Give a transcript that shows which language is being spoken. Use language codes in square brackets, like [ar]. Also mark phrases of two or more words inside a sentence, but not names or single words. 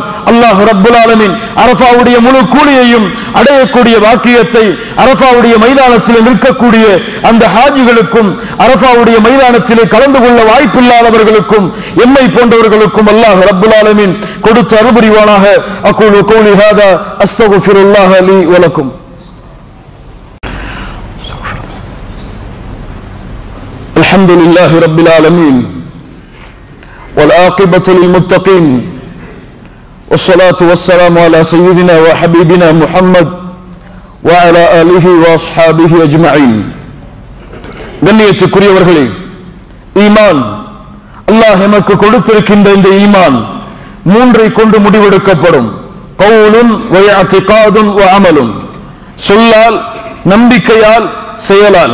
[ta] அல்லாஹ் [ar] رب العالمين [ta] அரஃபாவுடைய முழு கூலியையும் அடையக்கூடிய வாக்கியத்தை அரஃபாவுடைய மைதானத்தில் நிற்கக்கூடிய அந்த ஹாஜிகளுக்கும் அரஃபாவுடைய மைதானத்திலே கலந்து கொள்ள வாய்ப்பில்லாதவர்களுக்கும் எம்மை போன்றவர்களுக்கும் அல்லாஹ் [ar] رب العالمين [ta] கொடுத்து அருள்புரிவானாக. [ar] أقول قولي هذا أستغفر الله لي ولكم. الحمد لله رب العالمين والعاقبة للمتقين والصلاة والسلام على سيدنا وحبيبنا محمد وعلى آله وأصحابه أجمعين. [ta] கண்ணியத்துக்குரியவர்களே, ஈமான், அல்லாஹ் எமக்கு கொடுத்திருக்கின்ற இந்த ஈமான் மூன்றை கொண்டு முடிவெடுக்கப்படும். [ar] قول واعتقاد وعمل, [ta] சொல்லால், நம்பிக்கையால், செயலால்.